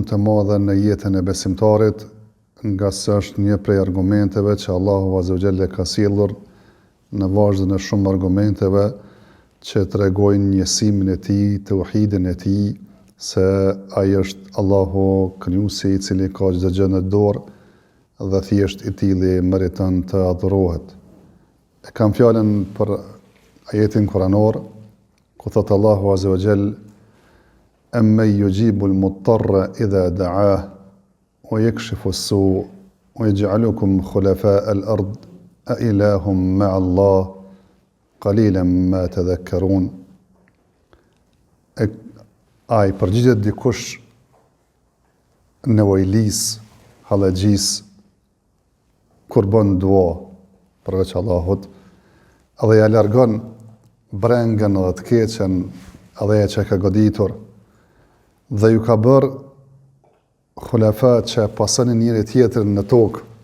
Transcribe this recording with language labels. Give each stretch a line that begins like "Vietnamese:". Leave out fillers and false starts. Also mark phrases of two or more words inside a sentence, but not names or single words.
Albanian: të madhe në jetën e besimtarit, nga se është një prej argumenteve që
Arabic: الله عز وجل
Albanian: ka sjellur në vazhdim e shumë argumenteve që tregojnë njësimin e tij, tauhidin e tij, se ai është Allahu krijuesi i cili ka çdo gjë në dorë dhe thjesht i tillë meriton të adhurohet. E kam fjalën për ajetin kuranor, ku thot
Arabic: الله عز وجل: "أمن يجيب المضطر إذا دعاه ويكشف السوء ويجعلكم خلفاء الأرض أإله مع الله قليلا ما تذكرون."
Albanian: Ai përgjigjet dikush nevojlis, hallaxhis, kur bën dua përveç Allahut, edhe ja largon brengën dhe të keqen edhe që ka goditur, dhe ju ka bërë khulafat që pasonin njëri tjetrin në tokë.